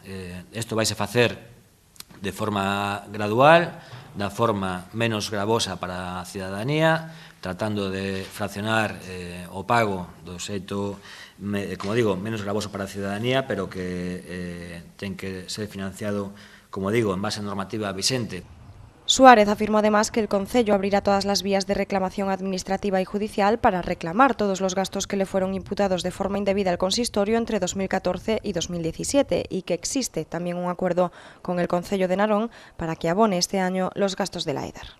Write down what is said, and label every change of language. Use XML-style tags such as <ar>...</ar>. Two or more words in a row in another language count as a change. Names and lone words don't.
<gl>Isto vaise facer de forma gradual, da forma menos gravosa para a cidadanía, tratando de fraccionar o pago do xeito, como digo, menos gravoso para a cidadanía, pero que ten que ser financiado, como digo, en base a normativa vixente.</gl> <es>Suárez afirmó además que el Concello abrirá todas las vías de reclamación administrativa y judicial para reclamar todos los gastos que le fueron imputados de forma indebida al consistorio entre 2014 y 2017 y que existe también un acuerdo con el Concello de Narón para que abone este año los gastos de la Édar.</es>